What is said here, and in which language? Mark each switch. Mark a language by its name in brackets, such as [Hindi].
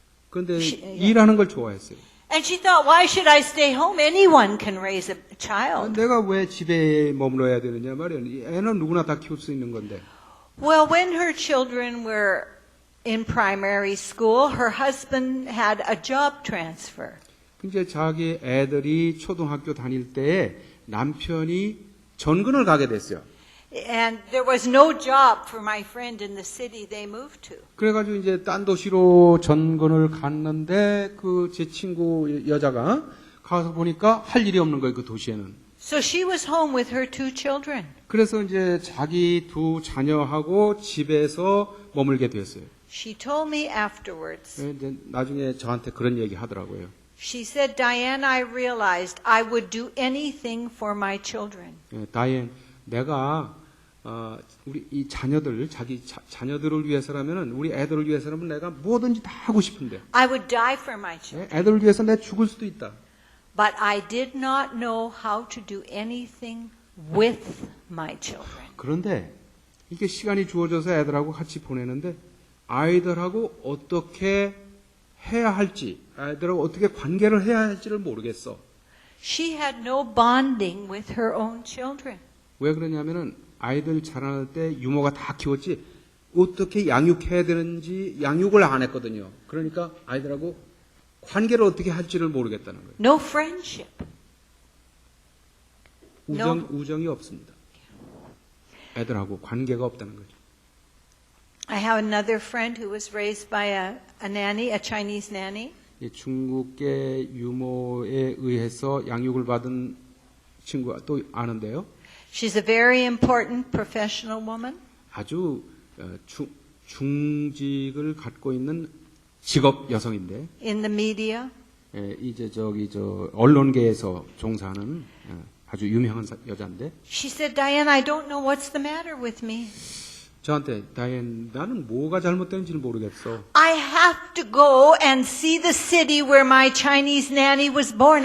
[Korean] 그런데 일하는 걸 좋아했어요. [English] And she thought, why should I stay home? Anyone can raise a child. [Korean] 내가 왜 집에 머물러야 되느냐 말이야. 애는 누구나 다 키울 수 있는 건데. [English] Well, when her children were in primary school, her husband had a job transfer. [Korean] 이제 자기 애들이 초등학교 다닐 때에 남편이 전근을 가게 됐어요. [English] And there was no job for my friend in the city they moved to. [Korean] 그래가지고 이제 딴 도시로 전근을 갔는데 그 제 친구 여자가 가서 보니까 할 일이 없는 거예요, 그 도시에는. [English] So she was home with her 2 children. [Korean] 그래서 이제 자기 2 자녀하고 집에서 머물게 됐어요. [English] She told me afterwards. [Korean] 이제 나중에 저한테 그런 얘기 하더라고요. [English] She said, Diane, I realized I would do anything for my children. [Korean] 다이앤, 내가 우리 이 자녀들, 자기 자녀들을 위해서라면은 우리 애들을 위해서라면 내가 뭐든지 다 하고 싶은데. [English] I would die for my children. [Korean] 애들을 위해서 내가 죽을 수도 있다. [English] But I did not know how to do anything with my children. [Korean] 그런데 이게 시간이 주어져서 애들하고 같이 보내는데 아이들하고 어떻게 해야 할지, 아이들하고 어떻게 관계를 해야 할지를 모르겠어. [English] She had no bonding with her own children. [Korean] 왜 그러냐면은 아이들 자라날 때 유모가 다 키웠지 어떻게 양육해야 되는지 양육을 안 했거든요. 그러니까 아이들하고 관계를 어떻게 할지를 모르겠다는 거예요. [English] No friendship. [Korean] 우정이 없습니다. 애들하고 관계가 없다는 거죠. [English] I have another friend who was raised by a nanny, a Chinese nanny. [Korean] 중국계 유모에 의해서 양육을 받은 친구가 또 아는데요. [English] She's a very important professional woman. [Korean] 아주 중직을 갖고 있는 직업 여성인데 [English] In the media. [Korean] 이제 언론계에서 종사하는 아주 유명한 여자인데 [English] She said, Diane, I don't know what's the matter with me. [Korean] 저한테 다이앤 나는 뭐가 잘못된지를 모르겠어. [English] I have to go and see the city where my Chinese nanny was born.